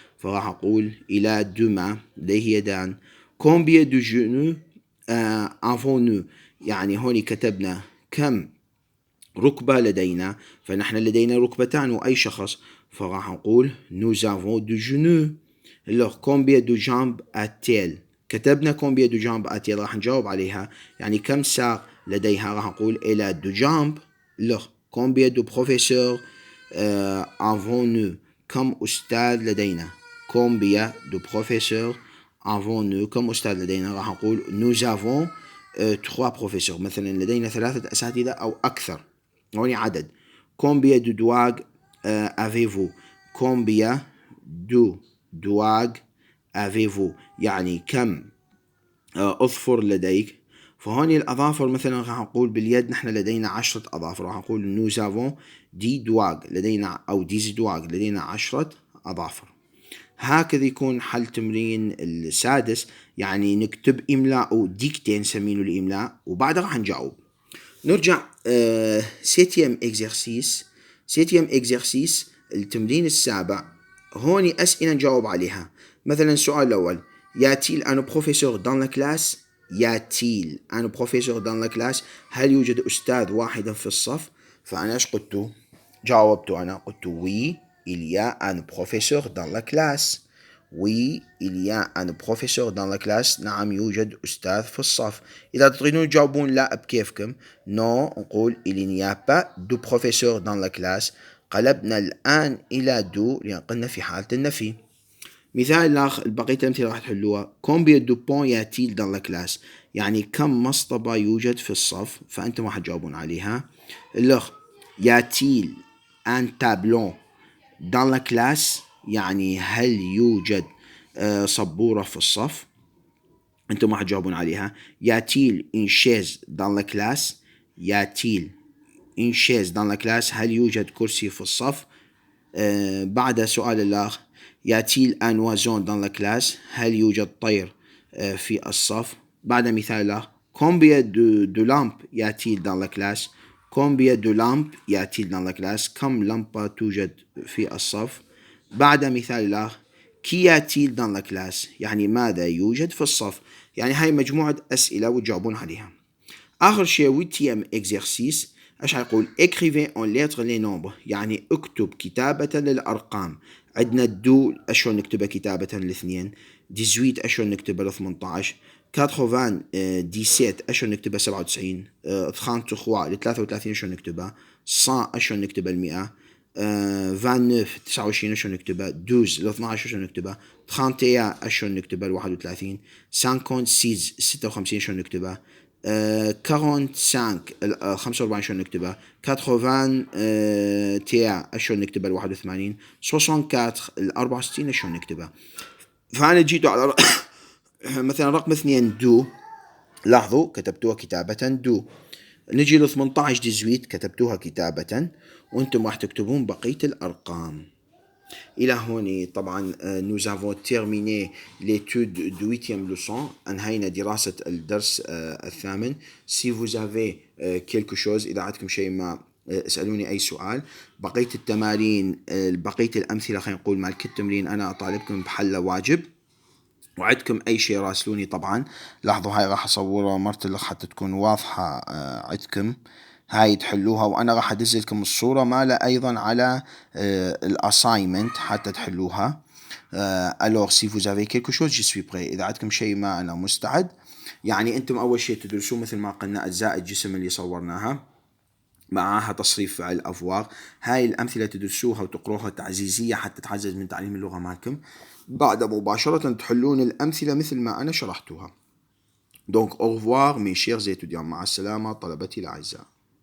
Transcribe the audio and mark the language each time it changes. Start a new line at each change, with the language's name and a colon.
Arabic: فراح أقول إلى دما، لديه يدان.
French: combien de genoux avons-nous،
Arabic: يعني هوني كتبنا كم ركبة لدينا، فنحن لدينا ركبتان وأي شخص، فراح نقول
French: nous avons deux genoux. alors combien de jambes a-t-elle، كتبنا combien de jambes a-t-elle،
Arabic: راح نجاوب عليها يعني كم ساق لديها.
French: راح نقول elle a deux jambes. alors combien de professeurs avons-nous،
Arabic: كم أستاذ لدينا.
French: combien de professeurs avons-nous،
Arabic: كم أستاذ لدينا. راح نقول
French: nous avons trois professeurs،
Arabic: مثلا لدينا 3 أساتذة أو أكثر، هوني عدد.
French: combien de doigts avez-vous، combien de doigts avez-vous،
Arabic: يعني كم أظفر لديك. فهوني الأظافر مثلا راح نقول باليد نحن لدينا 10 أظافر، راح نقول
French: nous avons 10 doigts،
Arabic: لدينا أو 10 doigts، لدينا 10 أظافر. هكذا يكون حل تمرين السادس. يعني نكتب إملاء وديكتين نسمينه الإملاء وبعدها راح نجاوب. نرجع سيتيام إكزرسيس التمرين السابع. هون أسئلة نجاوب عليها. مثلا السؤال الأول: ياتيل أن بروفيسور دان لا كلاس؟ ياتيل أن بروفيسور دان لا كلاس؟ هل يوجد أستاذ واحدا في الصف؟ فأنا إيش قلت؟ جاوبت أنا قلت وي
French: il y a un professeur dans la classe. Oui, il y a un professeur dans la classe.
Arabic: نعم يوجد أستاذ في الصف. إذا تريدون تجاوبون لا بكيفكم.
French: نو نقول il n'y a pas de professeur dans la classe.
Arabic: قلبنا الآن إلى دو لأن قلنا في حالة النفي. مثال آخر بقية الأمثلة راح تحلوها.
French: combien de points y a-t-il dans la classe؟
Arabic: يعني كم مصطبة يوجد في الصف، فأنتم راح تجاوبون عليها. الأخ
French: y a-t-il un tableau dans la classe؟
Arabic: يعني هل يوجد سبورة في الصف؟ أنتم راح تجاوبون عليها.
French: y a-t-il une chaise dans la classe؟ y a-t-il une chaise dans la classe؟
Arabic: هل يوجد كرسي في الصف؟ بعد سؤال الآخر:
French: y a-t-il un oiseau dans la classe؟
Arabic: هل يوجد طير في الصف؟ بعد مثال الآخر: combien de lampes y a-t-il dans la classe؟ combien de lampes y a-t-il dans la classe؟ كم لمبة توجد في الصف؟ بعد مثال الآخر: qu'y a-t-il dans la classe؟ يعني ماذا يوجد في الصف؟ يعني هاي مجموعة أسئلة وتجاوبون عليها. آخر شيء 8e exercice. ايش حيقول؟
French: écrivez en lettres les nombres،
Arabic: يعني اكتب كتابة للأرقام. عندنا الدو اشون نكتبها كتابة الاثنين، 18 اشون نكتبها 18، 97 اشون نكتبها 97، 33 33 اشون نكتبها، 100 اشون نكتبها 100، 29 29 اشون نكتبها، 12 12 اشون نكتبها، 31 اشون نكتبها 31، 56 56 اشون نكتبها، 45 45 شلون نكتبها، 81 اشون نكتبها 81، 64 64 شلون نكتبها. فأنا جيت على مثلا رقم 2 دو، لاحظوا كتبتوها كتابة دو. نجي ل 18 18 كتبتوها كتابة، وانتم راح تكتبون بقية الأرقام.
French: إلى هون طبعا nous avons terminé l'étude du 8e leçon.
Arabic: أنهينا دراسة الدرس الثامن.
French: si vous avez quelque chose،
Arabic: إذا عندكم شيء ما اسألوني أي سؤال. بقية التمارين بقية الأمثلة خلينا نقول مع كل تمرين أنا أطالبكم بحل واجب، وعدكم أي شيء راسلوني. طبعا لاحظوا هاي راح أصورها مرتلخ حتى تكون واضحة عندكم، هاي تحلوها، وأنا راح أدز لكم الصورة مالها أيضا على الأسايمنت حتى تحلوها.
French: alors si vous avez quelque chose je suis prêt.
Arabic: إذا عندكم شيء ما أنا مستعد. يعني أنتم أول شيء تدرسون مثل ما قلنا أجزاء الجسم اللي صورناها معها تصريف فعل أفواغ. هاي الأمثلة تدرسوها وتقروها تعزيزية حتى تعزز من تعليم اللغة مالكم. بعد مباشرة تحلون الأمثلة مثل ما أنا شرحتها.
French: Donc au revoir mes chers étudiants.
Arabic: مع السلامة طلبتي الأعزاء.